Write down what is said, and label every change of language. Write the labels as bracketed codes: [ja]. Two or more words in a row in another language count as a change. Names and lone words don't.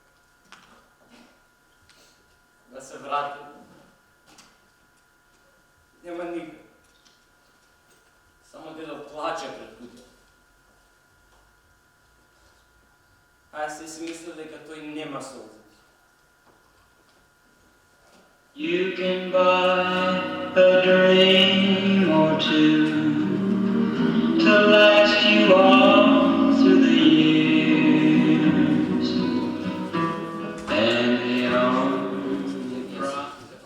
[mk] Да се вратим. Нема никој. Само дедо плаче пред куќа. А јас си мислев дека тој нема солзи. [en] You can buy a dream or two to last you all through the years, and the only problem